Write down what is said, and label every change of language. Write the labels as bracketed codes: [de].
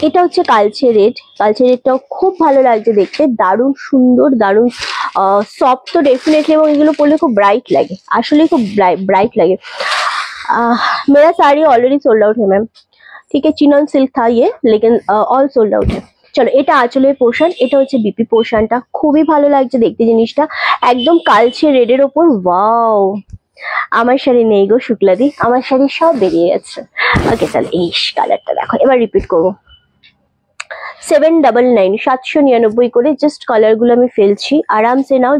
[bn] এটা হচ্ছে কালচে রেড, কালচে রেডটাও খুব ভালো লাগছে দেখতে, দারুণ সুন্দর, দারুণ সফট তো ডেফিনেটলি, এবং এগুলো পরলে খুব ব্রাইট লাগে, আসলে খুব ब्राइट लगे। [hi] मेरा साड़ी ऑलरेडी सोल्ड आउट है मैम, ठीक है, चिनन सिल्क था ये, लेकिन ऑल सोल्ड आउट है। [bn] চলো, এটা আঁচলের পোর্শন, এটা হচ্ছে বিপি পোর্শনটা, খুবই ভালো লাগছে দেখতে জিনিসটা, একদম কালচে রেডের ওপর। ওয়াও, আমার শাড়ি নেই গো শুক্লাদি, আমার শাড়ি সব বেরিয়ে গেছে। ওকে, তাহলে এই কালারটা দেখো, এবার রিপিট করবো। 799, 799 করে জাস্ট কালার গুলো আমি ফেলছি, আরামসে নাও।